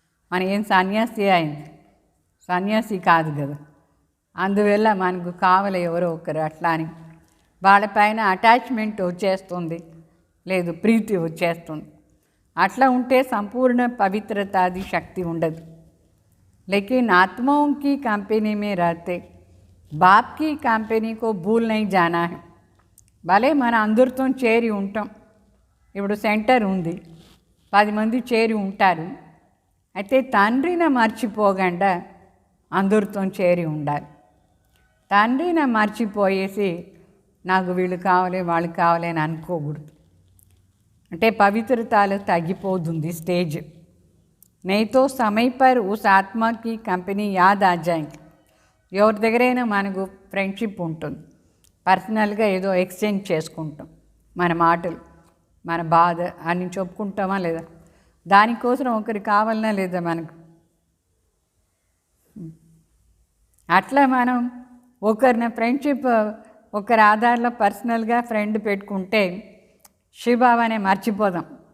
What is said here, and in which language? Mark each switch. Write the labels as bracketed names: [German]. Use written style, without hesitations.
[Telugu] మనం ఏం సన్యాసి అయింది, సన్యాసి కాదు కదా. అందువల్ల మనకు కావాలి ఎవరో ఒకరు. అట్లా అని వాళ్ళపైన అటాచ్మెంట్ వచ్చేస్తుంది, లేదు ప్రీతి వచ్చేస్తుంది. అట్లా ఉంటే సంపూर्ण పవిత్రతాది శక్తి ఉండదు. [Hindi] लेकिन आत्माओं की कंपनी में रहते बाप की कंपनी को भूल नहीं जाना है. [Telugu] భలే మన అందరితో చేరి ఉంటాం. ఇప్పుడు సెంటర్ ఉంది, 10 మంది చేరి ఉంటారు. అయితే తండ్రిని మర్చిపోకుండా అందరితో చేరి ఉండాలి. తండ్రిని మర్చిపోయేసి నాకు వీళ్ళు కావాలి వాళ్ళు కావాలి అని అనుకోకూడదు. అంటే పవిత్రతలు తగ్గిపోతుంది స్టేజ్. [Hindi] नहीं तो समय पर उस आत्मा की कंपनी याद आ जाएंगे. [Telugu] ఎవరి దగ్గరైనా మనకు ఫ్రెండ్షిప్ ఉంటుంది, పర్సనల్గా ఏదో ఎక్స్చేంజ్ చేసుకుంటాం, మన మాటలు మన బాధ అని చెప్పుకుంటామా లేదా, దానికోసం ఒకరు కావాలన్నా లేదా మనకు. అట్లా మనం ఒకరిని ఫ్రెండ్షిప్ ఒకరి ఆధారంలో పర్సనల్గా ఫ్రెండ్ పెట్టుకుంటే శివబాబానే మర్చిపోదాం.